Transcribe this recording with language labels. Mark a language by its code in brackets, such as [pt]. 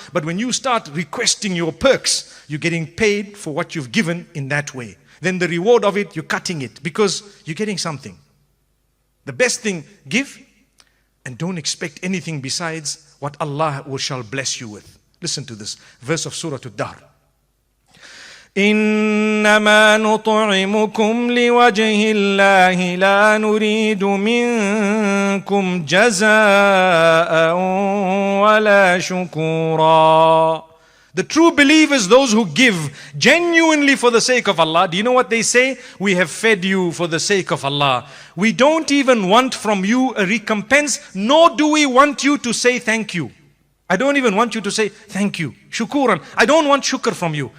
[en] But when you start requesting your perks, you're getting paid for what you've given in that way. Then the reward of it, you're cutting it because you're getting something. The best thing, give. And don't expect anything besides what Allah shall bless you with. Listen to this verse of Surah Ad-Dahr. [ar] إنما نطعمكم لوجه الله لا نريد منكم جزاء ولا شكورا. [en] The true believers, those who give genuinely for the sake of Allah, do you know what they say? We have fed you for the sake of Allah. We don't even want from you a recompense, nor do we want you to say thank you. I don't even want you to say thank you. Shukuran. I don't want shukr from you.